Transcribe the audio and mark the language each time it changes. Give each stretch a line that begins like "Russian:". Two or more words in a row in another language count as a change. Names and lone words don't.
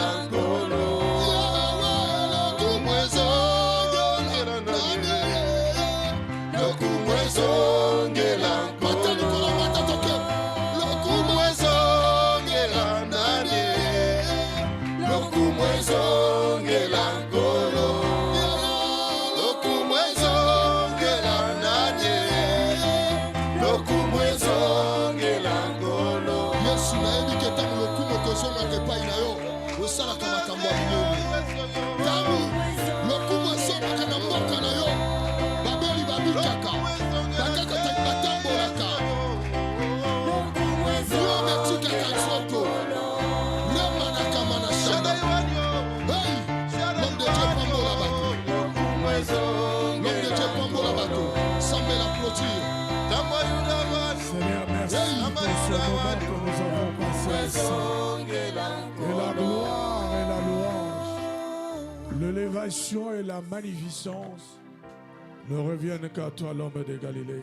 Lingala: nkolo Loku mwezongela nanye Loku mwezongela nkolo Loku mwezongela nanye Loku mwezongela nkolo Loku mwezongela nanye Loku mwezongela nkolo Yesu nayebi ke ntango lokumu ekozongaka epai na yo osalaka makambo ya minene ntango lokumu esomaka na mboka na yo babeli babikaka bakakataki batambolaka yo metikaka nzoto remanaka manashana hey
French: l'homme de Dieu
Lingala: pambola bato
French: l'homme de Dieu
Lingala: pambola bato sambela clôture.
French: Seigneur, merci pour ce moment que nous avons passé ensemble. Et la gloire et la louange, l'élévation et la magnificence ne reviennent qu'à toi, l'homme de Galilée.